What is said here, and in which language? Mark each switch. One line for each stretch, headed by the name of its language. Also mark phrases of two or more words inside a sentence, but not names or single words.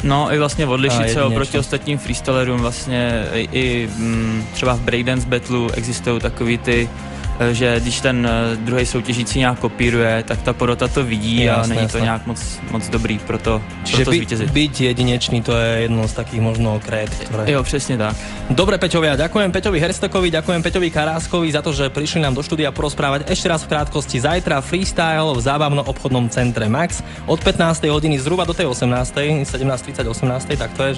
Czech: No i vlastně odlišit se oproti ostatním freestylerům, vlastně i třeba v breakdance battlu existují takový ty, že když ten druhý soutěžící nějak kopíruje, tak ta porota to vidí a není to nějak moc dobrý pro to zvítězit.
Slovak: Byť jedinečný, to je jedno z takých možno krét, ktoré...
Czech: Jo, přesně tak.
Slovak: Dobre, Peťovia, ďakujem Peťovi Herstekovi, ďakujem Peťovi Karáskovi za to, že prišli nám do štúdia porozprávať ešte raz v krátkosti. Zajtra freestyle v zábavno-obchodnom centre Max od 15. hodiny zhruba do tej 18. 17:30, 18. tak to je, že?